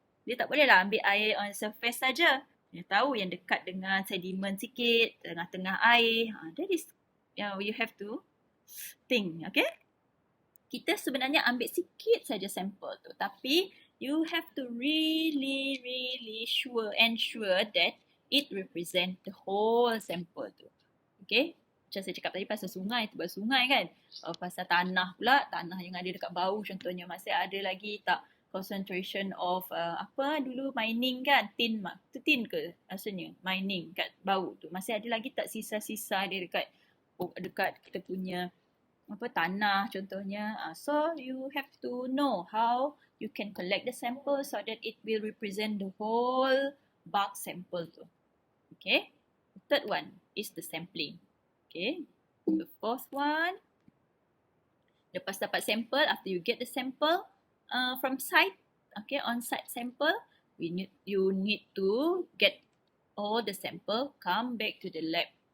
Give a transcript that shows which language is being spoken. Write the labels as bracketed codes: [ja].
[ms] Dia tak boleh lah ambil air on surface saja. Dia tahu yang dekat dengan sedimen sikit, tengah-tengah air. [en] That is, you have to think, okay? [ms] Kita sebenarnya ambil sikit saja sampel tu, tapi [en] you have to really ensure that it represent the whole sample tu. Okay? [ms] Macam saya cakap tadi pasal sungai, tu pasal sungai kan. Pasal tanah pula, tanah yang ada dekat bawah contohnya, masih ada lagi tak [en] concentration of [ms] apa dulu mining kan, tin tu tin ke rasanya mining kat bawah tu. Masih ada lagi tak sisa-sisa dia dekat kita punya apa tanah contohnya. [en] So you have to know how you can collect the sample so that it will represent the whole bulk sample tu. Okay. The third one is the sampling. Okay. The fourth one, [ms] lepas dapat sample, [en] after you get the sample from site, okay, on-site sample, you need to get all the sample come back to the lab.